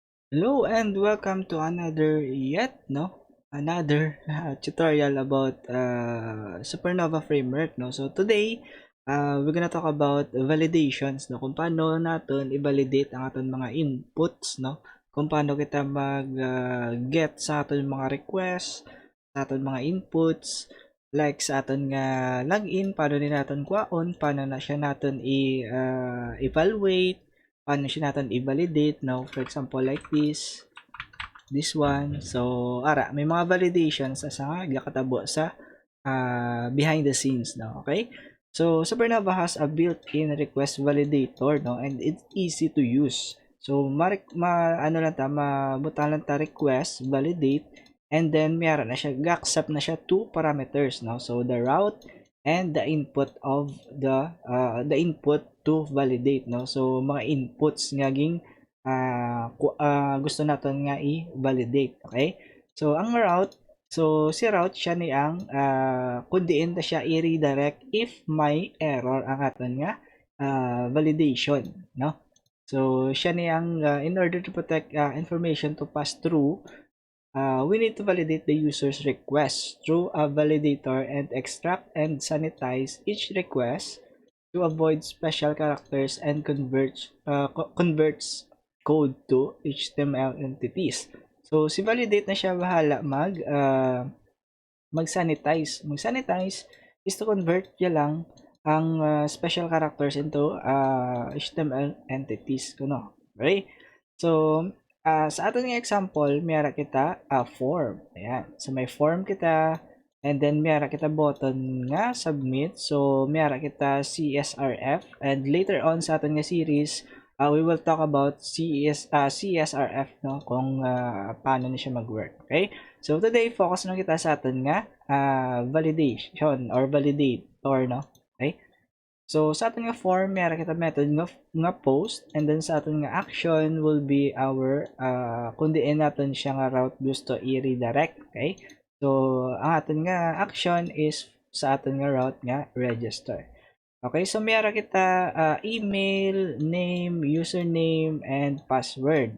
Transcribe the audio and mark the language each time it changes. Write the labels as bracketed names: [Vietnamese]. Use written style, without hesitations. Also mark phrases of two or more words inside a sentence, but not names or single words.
[English] Hello and welcome to another tutorial about Supernova framework, no. So today, we're gonna talk about validations, [Hiligaynon] no, kung paano natin i-validate ang aton mga inputs, no, kung paano kita mag get sa aton mga requests, sa aton mga inputs, like sa aton nga login, paano din natin kwaon, paano na siya natin evaluate, paano siya natin i-validate, no? [English] For example, like this one. So, [Hiligaynon] may mga validations sa nga gakatabo sa [English] behind the scenes, [Hiligaynon] no? Okay? [English] So, Supernova has a built-in request validator, no? And it's easy to use. So, [Hiligaynon] ano lang ta, mabutan lang ta request, validate, [English] and then [Hiligaynon] mayroon na siya, ga-accept na siya [English] two parameters, [Hiligaynon] no? [English] So, the route and the input of the input to validate, no? So, [Hiligaynon] mga inputs nga ging gusto natin nga i-validate, okay? So, ang route, so si route siya ni ang kundiin ta siya i-redirect if may error ang aton nga validation, no? [English] So, [Hiligaynon] siya ni ang [English] in order to protect information to pass through, we need to validate the user's request through a validator and extract and sanitize each request to avoid special characters and converts code to HTML entities. So, [Hiligaynon] si validate na siya bahala mag-sanitize. [English] Mag-sanitize is to convert [Hiligaynon] niya lang ang [English] special characters into HTML entities. [Hiligaynon] Kuno. Okay? So, sa ating example, mayara kita form. Ayan. So, may form kita, [English] and then [Hiligaynon] mayara kita button nga submit. So, mayara kita CSRF, [English] and later on [Hiligaynon] sa ating nga [English] series, we will talk about CSRF, no, [Hiligaynon] kung paano na siya mag-work. Okay? [English] So today focus [Hiligaynon] na kita sa atin nga validation or validator, no. [English] Okay? [Hiligaynon] So sa atin nga form, meron kita method nga post, [English] and then [Hiligaynon] sa atin nga action [English] will be our [Hiligaynon] kung diin natin siya nga route gusto i-redirect. [English] Okay? [Hiligaynon] So ang atin nga action is sa atin nga route nga register. Okay, so meron kita email, name, username, and password.